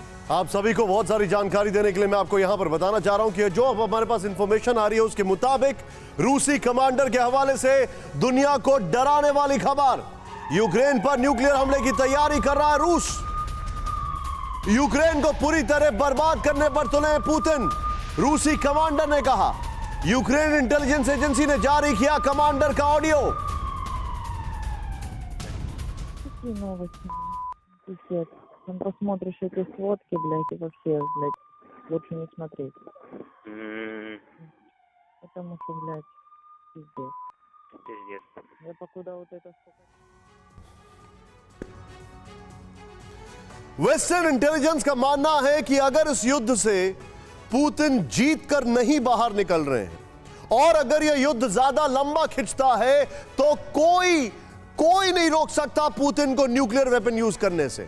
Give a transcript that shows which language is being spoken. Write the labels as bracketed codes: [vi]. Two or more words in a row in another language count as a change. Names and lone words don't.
[hi] आप सभी को बहुत सारी जानकारी देने के लिए मैं आपको यहां पर बताना चाह रहा हूं कि जो अब हमारे पास इंफॉर्मेशन आ रही है उसके मुताबिक रूसी कमांडर के हवाले से दुनिया को डराने वाली खबर। यूक्रेन पर न्यूक्लियर हमले की तैयारी कर रहा है रूस। यूक्रेन को पूरी तरह बर्बाद करने पर तुले हैं पुतिन, रूसी कमांडर ने कहा। यूक्रेन [en] intelligence agency [hi] ने जारी किया कमांडर का ऑडियो। [ru] Там посмотришь эти сводки, блядь, и вообще, блядь, лучше не смотреть. Потому что, блядь, пиздец. Пиздец. Я покуда вот это сколько... [en] Western intelligence [hi] का मानना है कि अगर इस युद्ध से पुतिन जीत कर नहीं बाहर निकल रहे हैं और अगर यह युद्ध ज्यादा लंबा खिंचता है तो कोई नहीं रोक सकता पुतिन को [en] nuclear weapon use [hi] करने से।